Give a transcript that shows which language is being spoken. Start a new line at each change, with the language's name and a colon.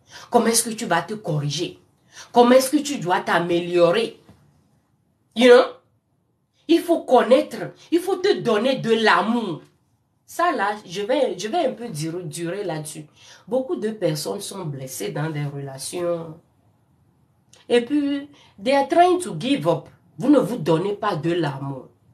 French: Comment est-ce que tu vas te corriger? Comment est-ce que tu dois t'améliorer?
English: You know?
French: Il faut connaître, il faut te donner de l'amour. Ça là, je vais un peu durer là-dessus. Beaucoup de personnes sont blessées dans des relations. Et puis,
English: they are trying to give up.
French: Vous ne vous donnez pas de l'amour.